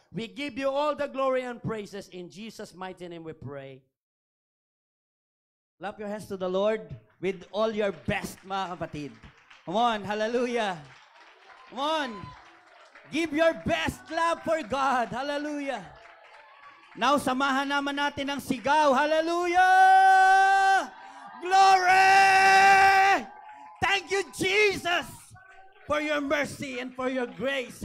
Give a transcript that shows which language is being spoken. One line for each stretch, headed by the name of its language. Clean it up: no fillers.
English: We give you all the glory and praises. In Jesus' mighty name we pray. Clap your hands to the Lord with all your best,
Filipino: mga kapatid.
English: Come on, hallelujah. Come on. Give your best clap for God. Hallelujah.
Filipino: Now, samahan naman natin ang sigaw.
English: Hallelujah! Glory! Thank you, Jesus, for your mercy and for your grace.